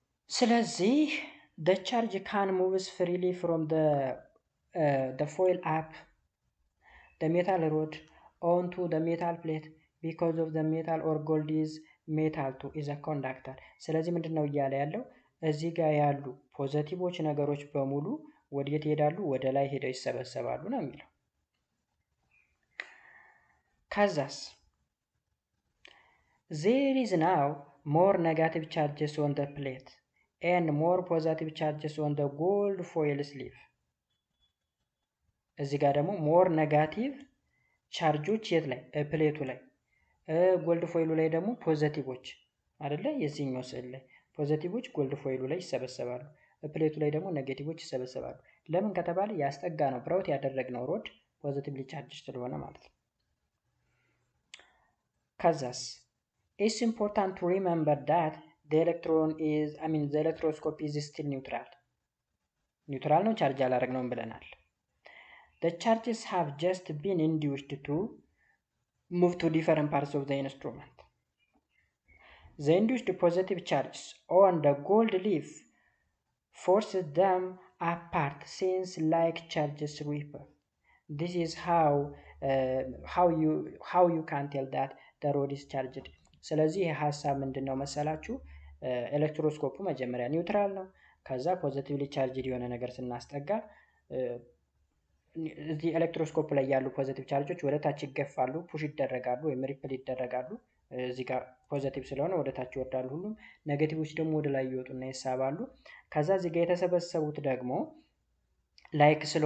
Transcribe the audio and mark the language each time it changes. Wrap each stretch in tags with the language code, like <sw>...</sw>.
<am>ስለዚህ</am> <en>the charge can moves freely from the foil up the metal rod onto the metal plate because of the metal or gold is metal 2 is a conductor።</en> <am>ስለዚህ ምንድነው እያለ ያለው እዚህ ጋር ያሉ ፖዚቲቮች ነገሮች በሙሉ ወዴት ይሄዳሉ? ወደ ላይ ሄደው ይሰበሰባሉ ነው የሚለው። ከዛስ</am> <en>there is now more negative charges on the plate and more positive charges on the gold foil sleeve።</en> <am>እዚህ ጋር ደግሞ ሞር ኔጋቲቭ ቻርጆች የት ላይ? ፕሌቱ ላይ። ጎልድ ፎይሉ ላይ ደግሞ ፖዚቲቮች አይደለ? የዚህኛው ስዕል ላይ ፖዚቲቮች ጎልድ ፎይሉ ላይ ይሰበሰባሉ፣ ፕሌቱ ላይ ደግሞ ኔጌቲቮች ይሰበሰባሉ። ለምን ከተባለ ያስጠጋ ነው ብራውት ያደረግነው ሮድ ፖዚቲቭሊ ቻርጅ ስለሆነ ማለት ነው። ከዛስ</am> <en>it's important to remember that the electroscope is still neutral።</en> <am>ኒውትራል ነው፣ ቻርጅ አላደረግነውም ብለናል።</am> <en>The charges have just been induced to move to different parts of the instrument. The induced positive charges on the gold leaf forces them apart since like charges repel. This is how you can tell that the rod is charged።</en> <am>ስለዚህ ይህ ሀሳብ ምንድነው መሰላችሁ? ኤሌክትሮስኮፑ መጀመሪያ ኒውትራል ነው። ከዛ ፖዚቲቭሊ ቻርጅድ የሆነ ነገር ስናስጠጋ እዚህ ኤሌክትሮስኮፕ ላይ ያሉ ፖዚቲቭ ቻርጆች ወደ ታች ይገፋሉ፣ ፑሽ ይደረጋሉ ወይም ሪፕል ይደረጋሉ። እዚህ ጋር ፖዚቲቭ ስለሆነ ወደ ታች ይወርዳሉ ሁሉም፣ ኔጌቲቮች ደግሞ ወደ ላይ ይወጡና ይሳባሉ። ከዛ እዚህ ጋር የተሰበሰቡት ደግሞ ላይክ</am>